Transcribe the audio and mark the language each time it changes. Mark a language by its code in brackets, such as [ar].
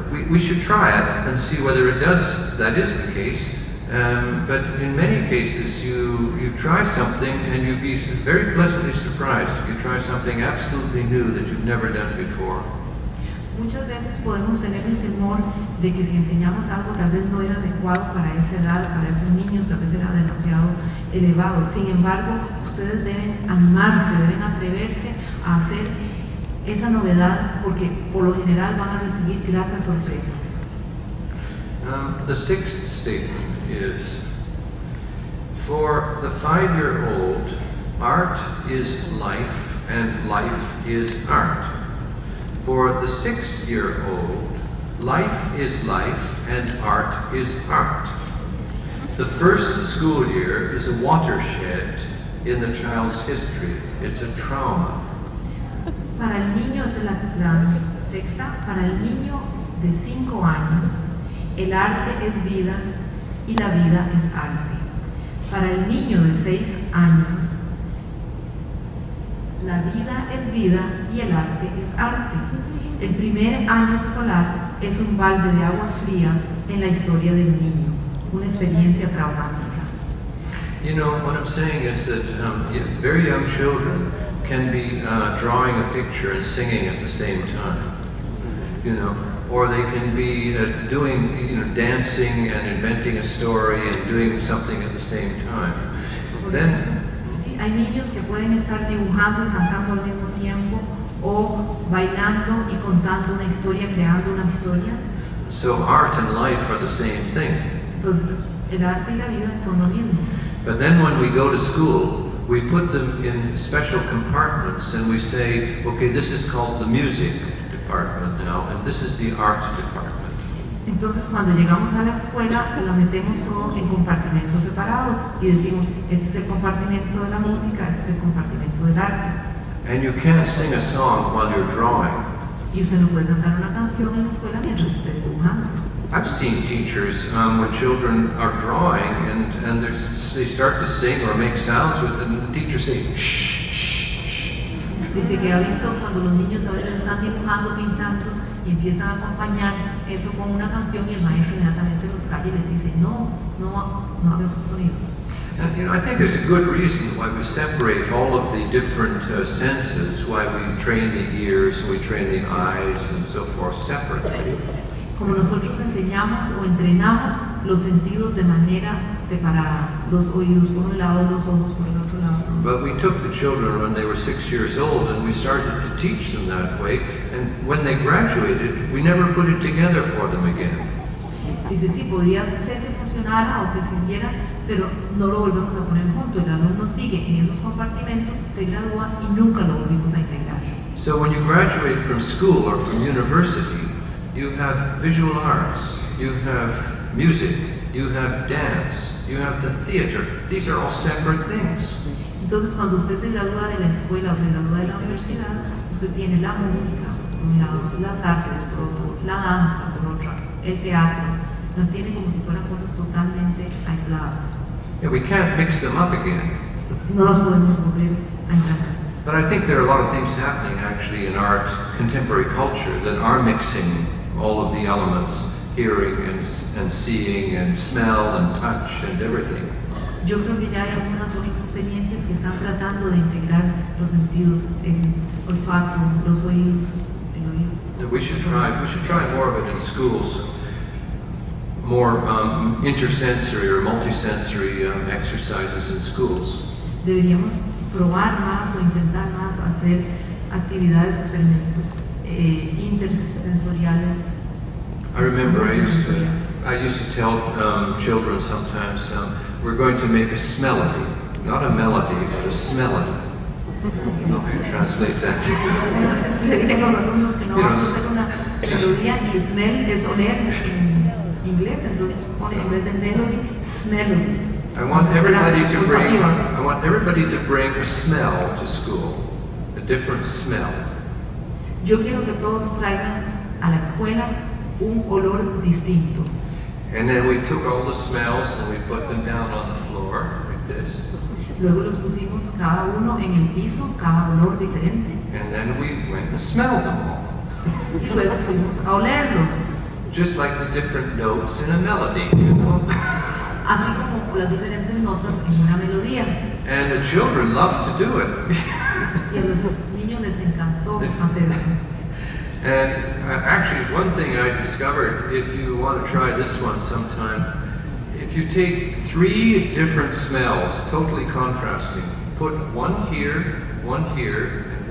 [en] We should try it and see whether that is the case. But in many cases, you try something and you'll be very pleasantly surprised if you try something absolutely new that you've never done before. [es] Muchas veces podemos tener el temor de que si enseñamos algo tal vez no era adecuado para esa edad, para esos niños, tal vez era demasiado elevado. Sin embargo, ustedes deben animarse, deben atreverse a hacer esa novedad porque por lo general van a recibir gratas sorpresas. [en] The sixth statement is, for the 5-year-old, art is life and life is art. For the 6-year-old, life is life and art is art. The first school year is a watershed in the child's history. It's a trauma. [es] Para el niño, es la sexta, para el niño de 5 años, el arte es vida y la vida es arte. Para el niño de 6 años, la vida es vida y el arte es arte. El primer año escolar es un balde de agua fría en la historia del niño, una experiencia traumática. [en] You know, what I'm saying is that very young children can be drawing a picture and singing at the same time, you know, or they can be doing, dancing and inventing a story and doing something at the same time. Then, [es] sí, hay niños que pueden estar dibujando y cantando al mismo tiempo, o bailando y contando una historia, creando una historia. [en] So art and life are the same thing. [es] Entonces, el arte y la vida son lo mismo. [en] But then when we go to school, we put them in special compartments and we say, okay, this is called the music department now, and this is the art department. [es] Entonces, cuando llegamos a la escuela, lo metemos todo en compartimentos separados y decimos, este es el compartimento de la música, este es el compartimento del arte. [en] And you can't sing a song while you're drawing. [es] Y usted no puede cantar una canción en la escuela mientras esté dibujando. [en] I've seen teachers when children are drawing and they start to sing or make sounds with it, and the teacher says, shh, shh, shh. [es] Dice que ha visto cuando los niños a veces están dibujando, pintando y empiezan a acompañar eso con una canción y el maestro inmediatamente los calla y les dice, no haga esos sonidos. [en] And, I think there's a good reason why we separate all of the different senses, why we train the ears, we train the eyes, and so forth separately. [es] Como nosotros enseñamos o entrenamos los sentidos de manera separada, los oídos por un lado, los ojos por el otro lado. [en] But we took the children when they were 6 years old and we started to teach them that way, and when they graduated, we never put it together for them again. [es] Dice, sí, podría ser que funcionara o que sirviera, pero no lo volvemos a poner junto. El alumno sigue en esos compartimentos, se gradúa y nunca lo volvimos a integrar. [en] So when you graduate from school or from university, you have visual arts, you have music, you have dance, you have the theater. These are all separate things. [es] Entonces, cuando usted se gradúa de la escuela o se gradúa de la universidad, usted tiene la música, por un lado, las artes, por otro, la danza, por otro, el teatro. Las tiene como si fueran cosas totalmente aisladas. [en] Yeah, we can't mix them up again. [es] No los podemos volver a integrar. [en] But I think there are a lot of things happening actually in art, contemporary culture, that are mixing all of the elements, hearing and seeing and smell and touch and everything. [es] Yo creo que ya hay algunas otras experiencias que están tratando de integrar los sentidos, el olfato, los oídos, el oído. [en] We should try more of it in schools. More intersensory or multisensory exercises in schools. [es] Deberíamos probar más o intentar más hacer actividades, experimentos intersensoriales. [en] I remember I used to tell children sometimes, we're going to make a smellody, not a melody, but a smellody. I don't know how you translate that. [es] Le diré a los alumnos que no vamos a hacer una melodía y smell es oler en inglés, entonces pone en vez de melody, smellody. [en] I want everybody to bring a smell to school, a different smell. [es] Yo quiero que todos traigan a la escuela un olor distinto. [en] And then we took all the smells and we put them down on the floor like this. [es] Luego los pusimos cada uno en el piso, cada olor diferente. [en] And then we went and smelled them all. [es] Y luego fuimos a olerlos. [en] Just like the different notes in a melody, you know. [es] Así como las diferentes notas en una melodía. [en] And the children love to do it. [es] Y a los niños les encantó hacerlo. [en] And actually, one thing I discovered, if you want to try this one sometime, if you take 3 different smells, totally contrasting, put one here, and one here.